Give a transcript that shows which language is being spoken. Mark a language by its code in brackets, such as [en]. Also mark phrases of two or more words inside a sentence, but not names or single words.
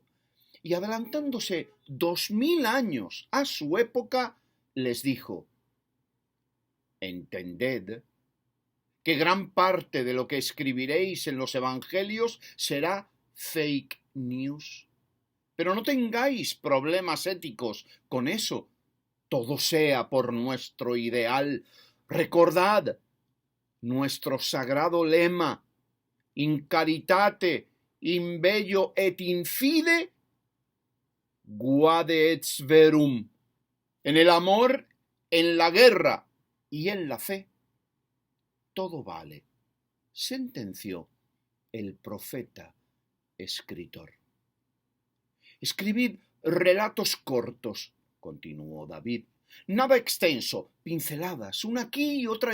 [es] Y adelantándose 2000 años a su época, les dijo: «Entended que gran parte de lo que escribiréis en los evangelios será [en] fake news. [es] Pero no tengáis problemas éticos con eso. Todo sea por nuestro ideal. Recordad nuestro sagrado lema: [la] in caritate, in bello et in fide, guade et verum. [es] En el amor, en la guerra y en la fe, todo vale», sentenció el profeta escritor. Escribid relatos cortos, continuó David, nada extenso, pinceladas, una aquí y otra